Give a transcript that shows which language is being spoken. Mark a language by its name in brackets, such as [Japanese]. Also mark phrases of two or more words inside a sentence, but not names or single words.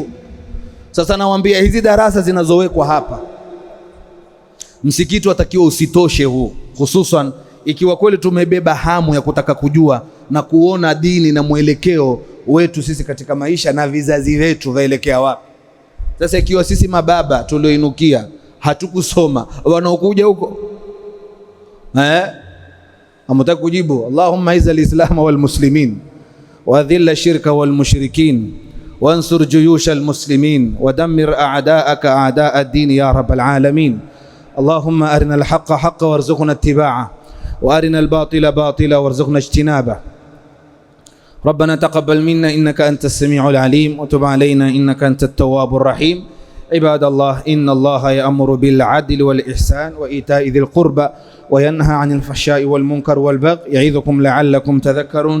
[Swahili] Sasa nawaambia hizi darasa zinazowekwa hapa, msikiti watakiwa usitoshe huu, hususan ikiwa kweli tumebeba hamu ya kutaka kujua na kuona dini na mwelekeo wetu sisi katika maisha na vizazi wetu vaelekea wapi. Sasa ikiwa sisi mababa tulioinukia hatukusoma, wanaokuja huko amutaka kujibu [Arabic] اللهم أعز الإسلام والمسلمين و أذل الشرك والمشركين وانصر جيوش المسلمين ودمر أعداءك أعداء الدين يا رب العالمين. اللهم أرنا الحق حقا وارزقنا اتباعه وأرنا الباطل باطلا وارزقنا اجتنابه. ربنا تقبل منا إنك أنت السميع العليم وتب علينا إنك أنت التواب الرحيم. عباد الله، إن الله يأمر بالعدل والإحسان وإيتاء ذي القربى وينهى عن الفحشاء والمنكر والبغي يعظكم لعلكم تذكرون.